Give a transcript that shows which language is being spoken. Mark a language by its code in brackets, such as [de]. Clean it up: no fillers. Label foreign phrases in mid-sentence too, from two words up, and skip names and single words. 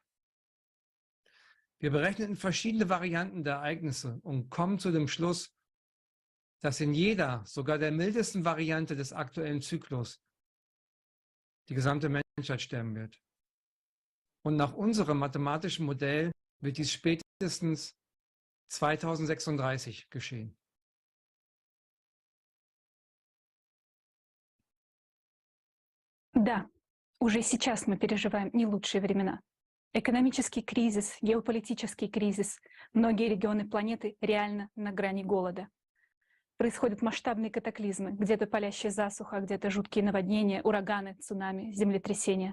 [de] Wir berechneten verschiedene Varianten der Ereignisse und kommen zu dem Schluss, dass in jeder, sogar der mildesten Variante des aktuellen Zyklus, die gesamte Menschheit sterben wird. Und nach unserem mathematischen Modell wird dies spätestens 2036 geschehen. [ru] Да, уже сейчас мы переживаем не лучшие времена. Экономический кризис, геополитический кризис, многие регионы планеты реально на грани голода. Происходят масштабные катаклизмы, где-то палящая засуха, где-то жуткие наводнения, ураганы, цунами, землетрясения.